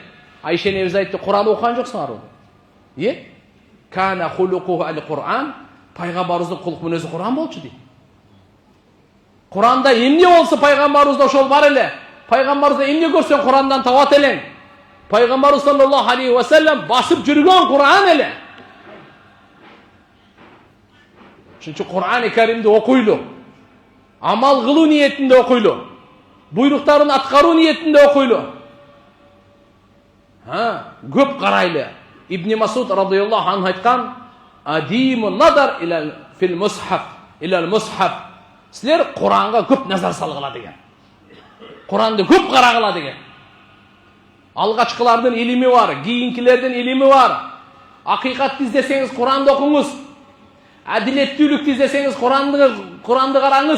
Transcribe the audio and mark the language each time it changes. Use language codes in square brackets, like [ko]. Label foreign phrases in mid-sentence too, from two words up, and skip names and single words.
[ky] Айша энебиз айтты: Кур'ан окуган жоксуңарбы? [ar] كان خلقه القرآن. [ky] Пайгамбарыбыздын кулк мүнөзү Кур'ан болчу дейт. Кур'анда эмне болсо пайгамбарыбызда ошол бар эле. Пайгамбарыбызда эмне көрсөң Кур'андан табат элең. Пайгамбарыбыз [ar] صلى الله عليه وسلم [ky] басып жүргөн Кур'ан эле. Ошон Кур'ан-ы Каримди окуйлу. Амал кылуу ниетинде окуйлу. Буйруктарын аткаруу ниетинде окуйлу. Көп карайлы. Ибн Масуд [ar] رضي الله عنه [ky] айткан: [ar] "أديموا النظر في المصحف، إلى المصحف". [ky] Силер Куранга көп назар салгыла деген. Куранды көп карагыла деген. Алгачкылардын илими бар, кийинкилердин илими бар. Акыйкатты издесеңиз Куранды окуңуз. Адилеттүүлүктү издесеңиз Куранды караңыз.